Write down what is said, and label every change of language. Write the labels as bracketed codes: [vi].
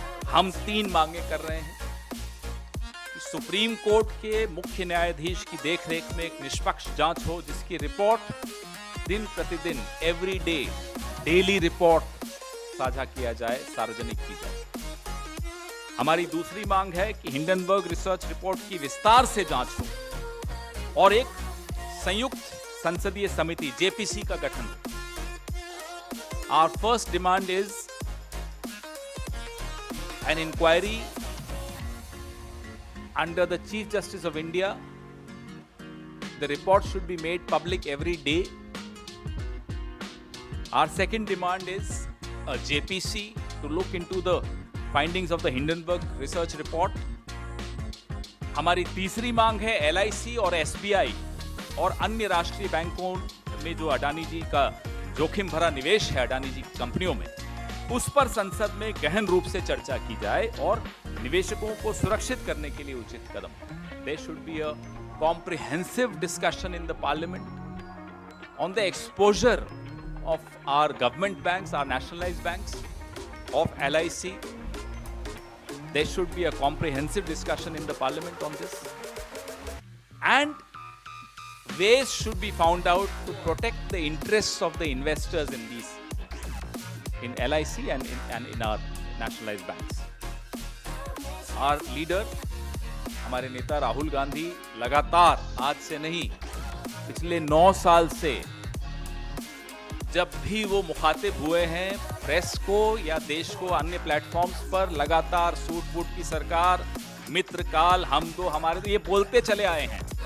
[hi] हम 3 मांगे कर रहे हैं कि सुप्रीम कोर्ट के मुख्य न्यायाधीश की देखरेख में एक निष्पक्ष जांच हो, जिसकी रिपोर्ट दिन प्रतिदिन, [en] every day, daily report [hi] साझा किया जाए, सार्वजनिक की जाए। हमारी दूसरी मांग है कि हिंडनबर्ग रिसर्च रिपोर्ट की विस्तार से जांच हो और एक संयुक्त संसदीय समिति जेपीसी का गठन हो। [en] Our first demand is an inquiry under the Chief Justice of India. The report should be made public every day. Our second demand is a JPC to look into the findings of the Hindenburg research report. [hi] हमारी तीसरी मांग है LIC और SBI और अन्य राष्ट्रीय बैंकों में जो अडानी जी का जोखिम भरा निवेश है अडानी जी की कंपनियों में, उस पर संसद में गहन रूप से चर्चा की जाए और निवेशकों को सुरक्षित करने के लिए उचित कदम। [en] There should be a comprehensive discussion in the parliament on the exposure of our government banks, our nationalized banks, of LIC. There should be a comprehensive discussion in the parliament on this. And ways should be found out to protect the interests of the investors in these, in LIC and in our nationalized banks. Our leader, [hi] हमारे नेता राहुल गांधी लगातार, आज से नहीं, पिछले 9 साल से जब भी वो मुखातिब हुए हैं प्रेस को या देश को अन्य प्लेटफॉर्म्स पर, लगातार सूट बूट की सरकार, मित्रकाल, हम तो, हमारे तो, ये बोलते चले आए हैं